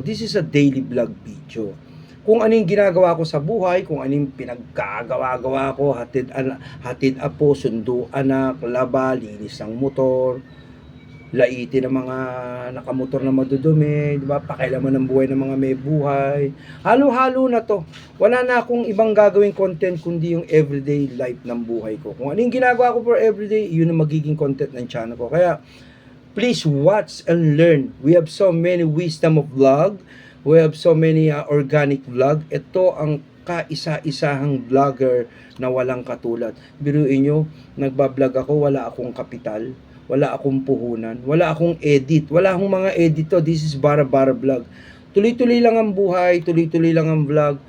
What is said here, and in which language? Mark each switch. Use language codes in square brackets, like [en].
[en] This is a daily vlog video. [tl] Kung ano yung ginagawa ko sa buhay, kung ano yung pinagkagawa-gawa ko, hatid apo, sundo anak, laba, linis ng motor, laitin ng mga nakamotor na madudumi, di ba? Pakailaman ng buhay ng mga may buhay. Halo-halo na to. Wala na akong ibang gagawing content kundi yung everyday life ng buhay ko. Kung ano yung ginagawa ko [en] for everyday, [tl] yun ang magiging content ng channel ko. Kaya, [en] please watch and learn. We have so many wisdom of vlog. We have so many organic vlog. [tl] Ito ang kaisa-isahang vlogger na walang katulad. Biruin nyo, nagbablog ako, wala akong kapital. Wala akong puhunan, wala akong edit, wala akong mga edito. [en] This is bara vlog. [tl] Tuloy-tuloy lang ang buhay, tuloy-tuloy lang ang vlog.